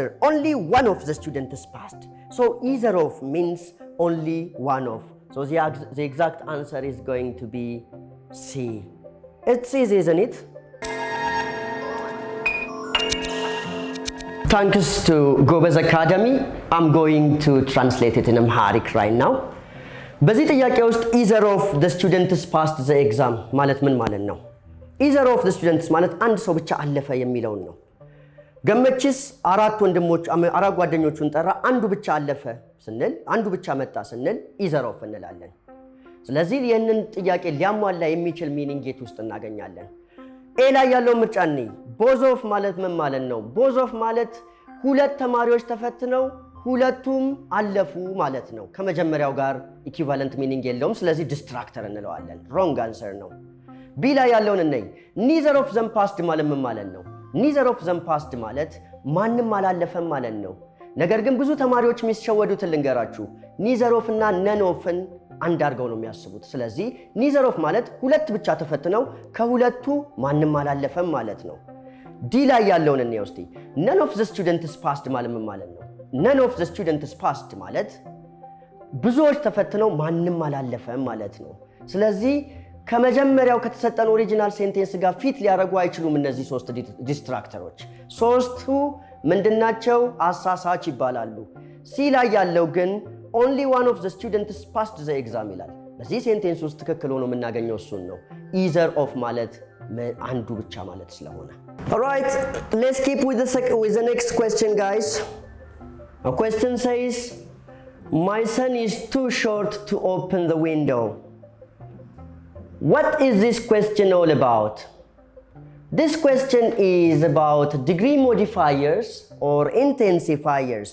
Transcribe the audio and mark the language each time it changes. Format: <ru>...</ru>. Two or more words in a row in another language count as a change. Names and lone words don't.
<en>Only one of the students passed. So either of means only one of. So the exact answer is going to be C. It's easy, isn't it? Thanks to Gobez Academy, I'm going to translate it in Amharic right now.</en> <am>በዚህ ጥያቄ ውስጥ</am> <en>either of the students passed the exam</en> <am>ማለት ምን ማለት ነው?</am> <en>either of the students</en> <am>ማለት አንድ ሰው ብቻ አለፈ የሚለውን ነው። ገመችስ 4 ጓደኞቹን ጠራ፣ አንዱ ብቻ አለፈ ስንል አንዱ ብቻ መጣ ስንል</am> <en>either of</en> <am>እንላለን። ስለዚህ ይህንን ጥያቄ ሊያሟላ የሚችል ሚኒንግ የት ውስጥ እናገኛለን? ኤ ላይ ያለው ምርጫ ነኝ።</am> <en>both of</en> <am>ማለት ምን ማለት ነው?</am> <en>both of</en> <am>ማለት ሁለት ተማሪዎች ተፈትነው ሁለቱም አለፉ ማለት ነው። ከመጀመሪያው ጋር</am> <en>equivalent meaning</en> <am>የለውም። ስለዚህ ዲስትራክተር እንለዋለን።</am> <en>wrong answer</en> <am>ነው። ቢ ላይ ያለውን ነኝ።</am> <en>neither of them passed</en> <am>ማለት ምን ማለት ነው?</am> <en>neither of them passed</en> <am>ማለት ማንም አላለፈም ማለት ነው። ነገር ግን ብዙ ተማሪዎች የሚሸወዱትን ልንገራችሁ።</am> <en>neither of</en> <am>እና</am> <en>none of</en> <am>ን አንድ አድርገው ነው የሚያስቡት። ስለዚህ</am> <en>neither of</en> <am>ማለት ሁለት ብቻ ተፈትነው ከሁለቱ ማንም አላለፈም ማለት ነው። ዲ ላይ ያለውን እንየው እስቲ።</am> <en>none of the students passed</en> <am>ማለት ምን ማለት ነው?</am> <en>none of the students passed</en> <am>ማለት ብዙዎች ተፈትነው ማንም አላለፈም ማለት ነው። ስለዚህ ከመጀመሪያው ከተሰጠን</am> <en>original sentence</en> <am>ጋር ፊት ሊያደርጉ አይችሉም እነዚህ 3 ዲስትራክተሮች። 3ቱ ምንድናቸው? አሳሳች ይባላሉ። ሲ ላይ ያለው ግን</am> <en>only one of the students passed the exam</en> <am>ይላል። በዚህ ሴንቴንስ ውስጥ ትክክል ሆኖ የምናገኘው እሱን ነው።</am> <en>either of</en> <am>ማለት አንዱ ብቻ ማለት ስለሆነ።</am> <en>Alright, let's keep with the next question, guys. A question says, my son is too short to open the window. What is this question all about? This question is about degree modifiers or intensifiers.</en>